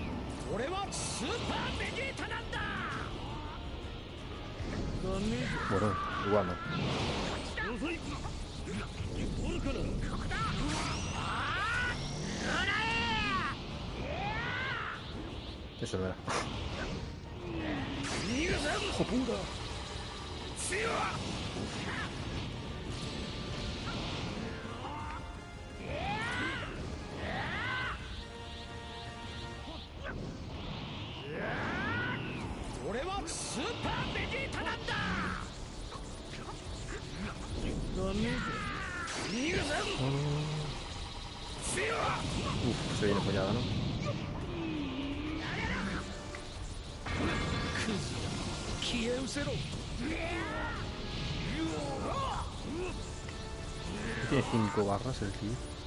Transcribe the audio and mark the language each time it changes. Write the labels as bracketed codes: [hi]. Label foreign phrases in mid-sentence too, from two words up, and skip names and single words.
[ja] 俺はスーパーベジータなんだ。 [es] Bueno, igual no. Eso no era. ¡Hijo puta! [ja] 俺はスーパーベジータなんだ。 [es] Uf, se viene follada, ¿no? Tiene 5 barras el tío.